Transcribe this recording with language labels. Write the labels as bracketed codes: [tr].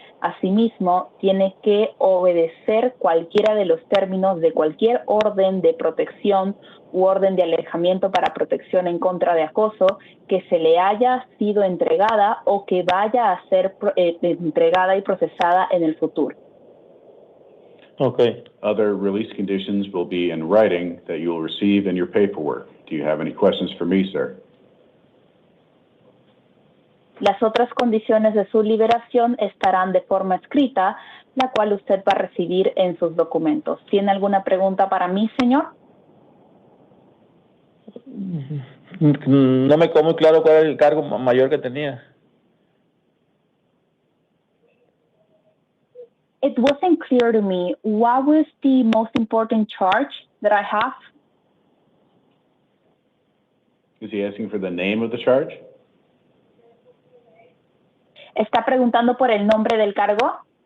[es] Asimismo, tiene que obedecer cualquiera de los términos de cualquier orden de protección u orden de alejamiento para protección en contra de acoso que se le haya sido entregada o que vaya a ser entregada y procesada en el futuro. [en] Okay. Other release conditions will be in writing that you will receive in your paperwork. Do you have any questions for me, sir? [es] Las otras condiciones de su liberación estarán de forma escrita, la cual usted va a recibir en sus documentos. ¿Tiene alguna pregunta para mí, señor? No me quedó muy claro cuál era el cargo mayor que tenía. [en] It wasn't clear to me. What was the most important charge that I have? Is he asking for the name of the charge? [es] ¿Está preguntando por el nombre del cargo?